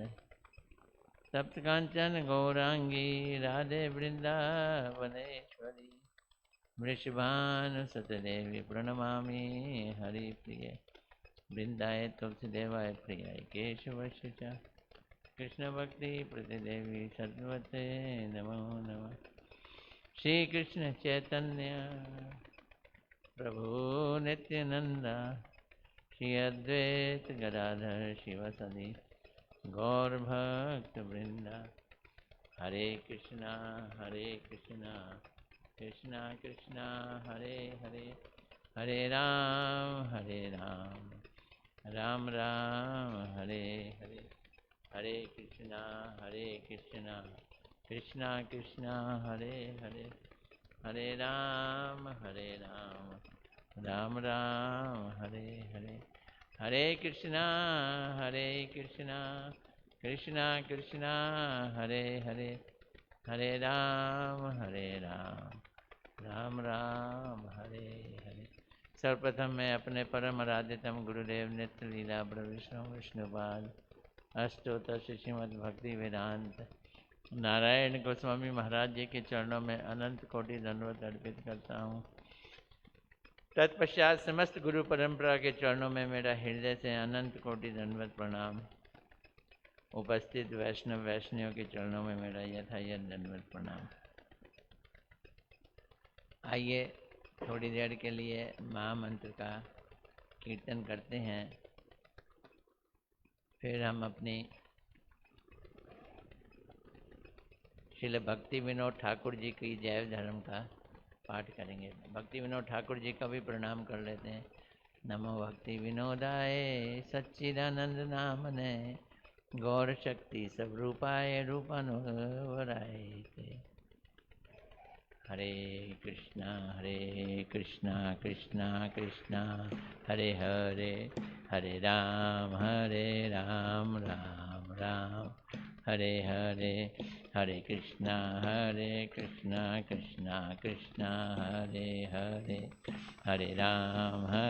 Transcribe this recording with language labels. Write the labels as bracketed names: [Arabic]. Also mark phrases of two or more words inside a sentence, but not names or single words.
[Sanskrit] सप्त कांचन गौरांगी राधे वृंदावनेश्वरी वृषभानुसुतदेवी प्रणमामि हरिप्रिये वृंदाय तुलसीदेवाय प्रियाय केशवस्य च कृष्ण भक्ति प्रतिदेवी सद्वते नमो नमः। [Bangla] শ্রী কৃষ্ণ চৈতন্য প্রভু নিত্যানন্দা শ্রী অদ্বৈত গদাধর শিবসদি গৌর ভক্ত বৃন্দা। [Sanskrit] हरे कृष्णा कृष्णा कृष्णा हरे हरे हरे राम राम राम हरे हरे हरे कृष्णा कृष्णा कृष्णा हरे हरे हरे राम राम राम हरे हरे हरे कृष्णा कृष्णा कृष्णा हरे हरे हरे राम राम राम हरे हरे। [Hindi] सर्वप्रथम मैं अपने परम आराध्यतम गुरुदेव नित्य लीला विष्णु विष्णुपाद अष्टोत्तर श्रीमद् भक्ति वेदांत नारायण गोस्वामी महाराज जी के चरणों में अनंत कोटि दंडवत अर्पित करता हूँ। तत्पश्चात समस्त गुरु परंपरा के चरणों में मेरा हृदय से अनंत कोटि दंडवत प्रणाम। उपस्थित वैष्णव वैष्णवियों के चरणों में मेरा यथायथ दंडवत प्रणाम। आइए थोड़ी देर के लिए महामंत्र का कीर्तन करते हैं, फिर हम अपनी श्रील भक्ति विनोद ठाकुर जी की जैव धर्म का पाठ करेंगे। भक्ति विनोद ठाकुर जी का भी प्रणाम कर लेते हैं। [Sanskrit] नमो भक्ति विनोदाय सच्चिदानंद नामने गौर शक्ति स्वरूपाय रूपानुवराय ते। हरे कृष्णा कृष्णा कृष्णा हरे हरे हरे राम राम राम हरे हरे हरे कृष्णा कृष्णा कृष्णा हरे हरे हरे राम